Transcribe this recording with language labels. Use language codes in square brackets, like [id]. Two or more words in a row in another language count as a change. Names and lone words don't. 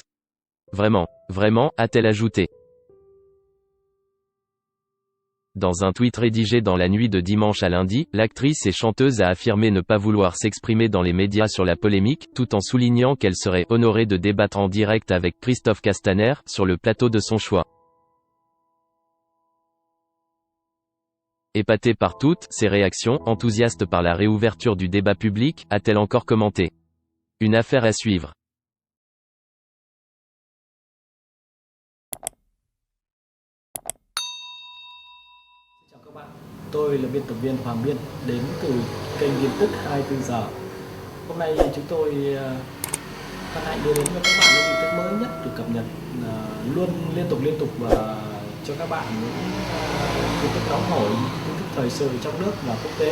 [fr] Vraiment, a-t-elle ajouté. Dans un tweet rédigé dans la nuit de dimanche à lundi, l'actrice et chanteuse a affirmé ne pas vouloir s'exprimer dans les médias sur la polémique, tout en soulignant qu'elle serait honorée de débattre en direct avec Christophe Castaner, sur le plateau de son choix. Épatée par toutes ces réactions, enthousiaste par la réouverture du débat public, a-t-elle encore commenté. Une affaire à suivre. [vi] Chào các bạn, tôi là biên tập viên Hoàng Biên, đến từ kênh tin tức 24 giờ. Hôm nay chúng tôi hân hạnh đưa đến cho các bạn những tin tức mới nhất được cập nhật luôn liên tục và cho các bạn những tin tức nóng hổi, tin tức thời sự trong nước và quốc tế.